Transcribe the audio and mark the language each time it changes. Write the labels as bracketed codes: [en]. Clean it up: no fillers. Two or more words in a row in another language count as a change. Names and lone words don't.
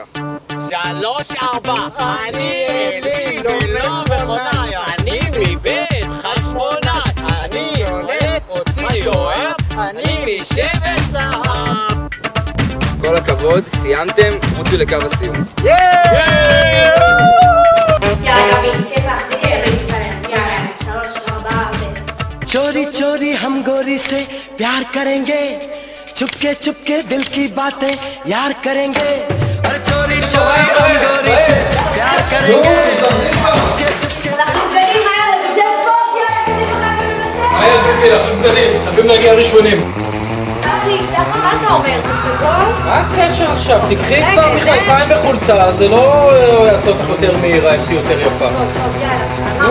[he] 3, 4, אני אליל, לא מכונאי, אני מבית חשמונאי, אני שולט, אותי תואר, אני משבט להב. כל הכבוד, סיימתם, רוצו לקו הסיום. יאללה גבי, צריך להחזיק ולהסתלם. יאללה, 3, 4, [hi] चोरी चोरी हम गोरी से प्यार करेंगे चुपके चुपके दिल की बातें यार करेंगे और चोरी चोरी हम गोरी से प्यार करेंगे चुपके चुपके [he] חייבים להגיע ראשונים. מה אתה אומר? תסגור? מה הקשר עכשיו? תקחי כבר מכנסיים וחולצה, זה לא יעשה אותך יותר מהירה, אם תהיי יותר יפה. טוב, יאללה.